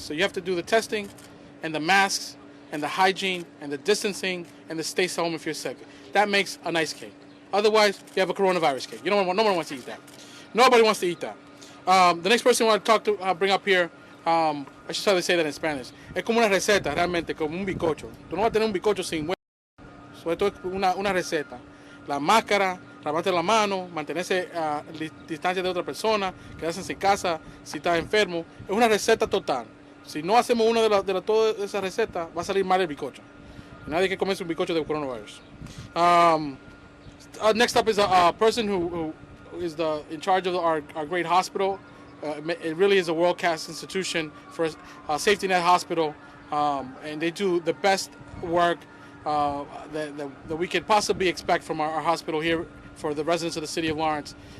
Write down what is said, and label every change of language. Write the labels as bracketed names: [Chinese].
[English] So you have to do the testing and the masks and the hygiene and the distancing and the stay home if you're sick. That makes a nice cake. Otherwise, you have a coronavirus cake. No one wants to eat that. Nobody wants to eat that. The next person I want to bring up here, I should probably say that in Spanish. [Spanish] Es como una receta, realmente, como un bizcocho. Tú no vas a tener un bizcocho sin huevo. So esto es una receta. La máscara, lavarte la mano, mantenerse a distancia de otra persona, quedarse en casa si estás enfermo. Es una receta total. Si no hacemos una de todas esas recetas, va a salir mal el bizcocho. Nadie que comerse un bizcocho de coronavirus. [English] Next up is a person who is in charge of our great hospital. It really is a world-class institution for a safety net hospital, and they do the best work that we could possibly expect from our hospital here for the residents of the city of Lawrence.